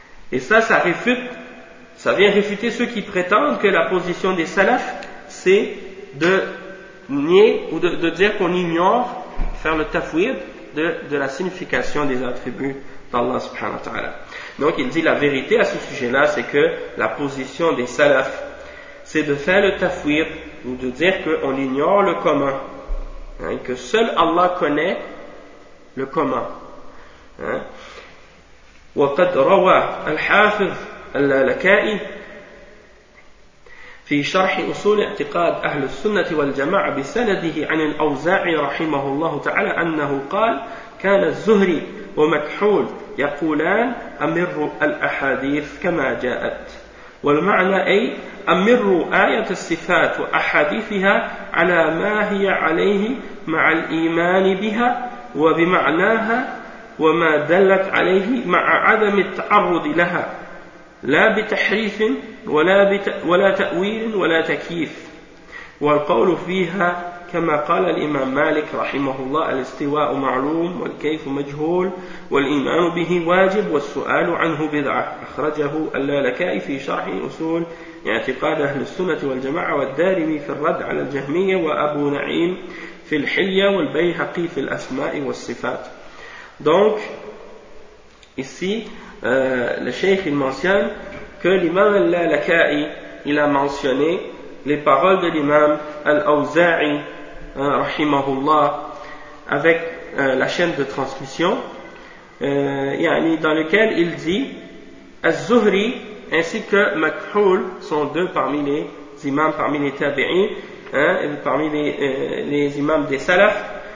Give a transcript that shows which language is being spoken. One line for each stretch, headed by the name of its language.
French: Et ça, ça vient réfuter ceux qui prétendent que la position des salafs, c'est de nier ou de dire qu'on ignore, faire le tafwid de la signification des attributs d'Allah subhanahu wa ta'ala. Donc il dit la vérité à ce sujet-là, c'est que la position des salafs, c'est de faire le tafwid ou de dire qu'on ignore le commun. Que seul Allah connaît le commun.
Arabic: وقد روى الحافظ اللالكائي في شرح أصول اعتقاد أهل السنة والجماعة بسنده عن الأوزاعي رحمه الله تعالى أنه قال كان الزهري ومكحول يقولان أمروا الأحاديث كما جاءت والمعنى أي أمروا آية الصفات وأحاديثها على ما هي عليه مع الإيمان بها وبمعناها وما دلت عليه مع عدم التعرض لها لا بتحريف ولا تأويل ولا تكييف والقول فيها كما قال الإمام مالك رحمه الله الاستواء معلوم والكيف مجهول والإيمان به واجب والسؤال عنه بدعة أخرجه اللالكائي في شرح أصول اعتقاد أهل السنة والجماعة والدارمي في الرد على الجهمية وأبو نعيم في الحلية والبيهقي في الأسماء والصفات.
French: Donc ici le cheikh il mentionne que l'imam al-Lalakai il a mentionné les paroles de l'imam al-Awza'i rahimahullah avec la chaîne de transmission yani dans lequel il dit Az-Zuhri ainsi que Makhoul sont deux parmi les imams parmi les tabi'in parmi les imams des salaf.